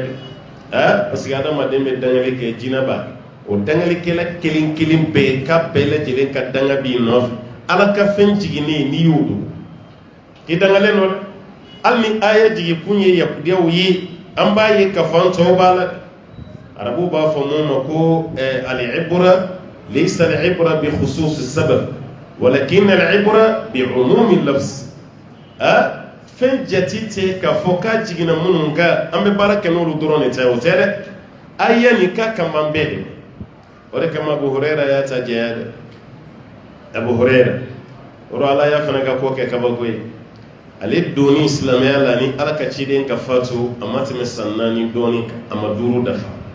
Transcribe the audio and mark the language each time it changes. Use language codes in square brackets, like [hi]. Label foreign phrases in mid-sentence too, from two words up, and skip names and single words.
[fr] parce que [bm] adamaden bɛ dangali kɛ jinɛba o dangalikɛla kelen kelen bɛɛ ka bɛɛ lajɛlen ka danga b'i nɔfɛ ala ka fɛn jiginnen n'i y'o don i dangalen don dɛ hali ni aya jigi kun ye yahudiyaw ye an b'a ye k'a fɔ an tɔw b'a la arabuw b'a fɔ mun ma ko [ar] العبرة ليست العبرة بخصوص السبب ولكن العبرة بعموم اللفظ [bm] fɛn jati tɛ k'a fɔ k'a jiginna minnu kan an bɛ baara kɛ n'olu dɔrɔn de tɛ o tɛ dɛ aya nin ka kaman bɛɛ de o de kama Abu Hurayra y'a ta jɛya dɛ Abu Hurayra o ala y'a fana ka ko kɛ kabako ye ale donni silamɛya la ni ala ka ciden ka fatu a ma tɛmɛ san 4 dɔɔni a ma 5 dafa